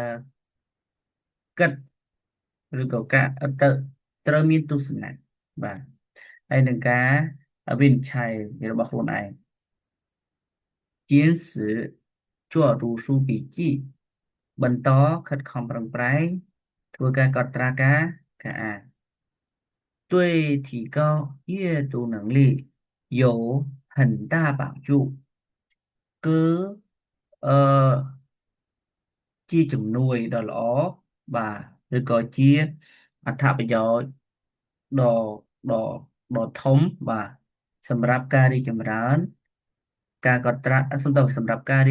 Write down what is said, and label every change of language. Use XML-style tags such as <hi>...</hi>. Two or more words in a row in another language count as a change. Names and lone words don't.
<km>គិតឬក៏ការត្រូវមានទស្សនៈបាទហើយនឹងការវិនិច្ឆ័យរបស់ខ្លួនឯង</km> <zh>坚持做读书笔</zh> <km>记បន្តខិតខំប្រឹងប្រែងធ្វើការកត់ត្រាការអាន</km> <zh>对提高阅读能力有很大</zh> <km>帮助គឺអឺជាជំនួយដ៏ល្អបាទឬក៏ជាអត្ថប្រយោជន៍ ដ៏ដ៏ដ៏ធំបាទសម្រាប់ការរីកចម្រើនការកត់ត្រាសម្រាប់ការរី</km>